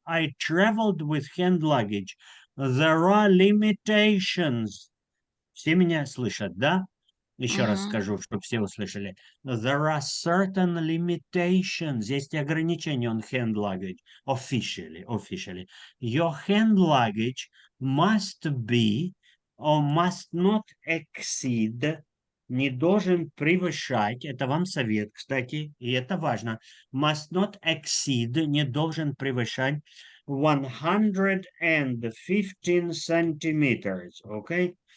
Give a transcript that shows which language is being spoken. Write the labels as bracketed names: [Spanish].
[English] I traveled with hand luggage. There are limitations. [Russian] Все меня слышат, да? Еще раз скажу, чтобы все услышали. [English] There are certain limitations. [Russian] Есть ограничения [English] on hand luggage. Officially. Your hand luggage must be or must not exceed, [Russian] не должен превышать, это вам совет, кстати, и это важно, [English] must not exceed, [Russian] не должен превышать [English] 115 centimeters, okay?